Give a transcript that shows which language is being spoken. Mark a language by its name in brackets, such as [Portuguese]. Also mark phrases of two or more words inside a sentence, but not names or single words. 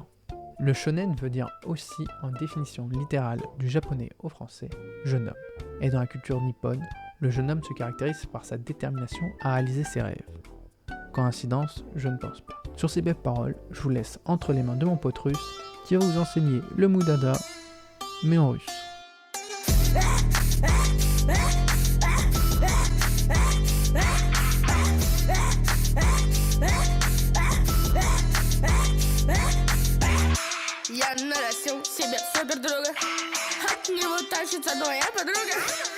[French] Le shonen veut dire aussi, en définition littérale du japonais au français, jeune homme. Et dans la culture nippone, le jeune homme se caractérise par sa détermination à réaliser ses rêves. Coïncidence, je ne pense pas. Sur ces belles paroles, je vous laisse entre les mains de mon pote russe qui va vous enseigner le moudada, mais en russe. [Russian] Я нарастил себе супердруга. От него тащится моя подруга.